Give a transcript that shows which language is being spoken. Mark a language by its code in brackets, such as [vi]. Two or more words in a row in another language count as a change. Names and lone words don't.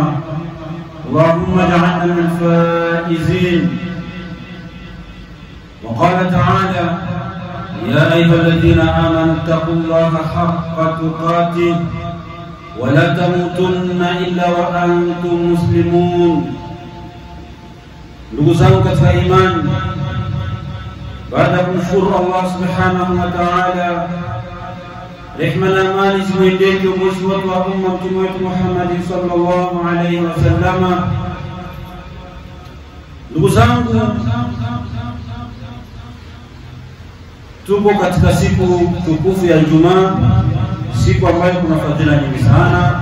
[ar] اللهم اجعلنا من الفائزين. وقال تعالى يا أيها الذين آمنوا اتقوا الله حق تقاته ولا تموتن إلا وأنتم مسلمون. [sw] Ndugu zangu katika imani, baada ya kumshukuru [ar] الله سبحانه وتعالى, [sw] rehma na amani zimwendee kiongozi wetu wa umma mtume wetu Muhammad [ar] صلى الله عليه وسلم. [sw] Ndugu zangu, tupo katika siku tukufu ya Ijumaa, siku ambayo kuna fadhila nyingi sana.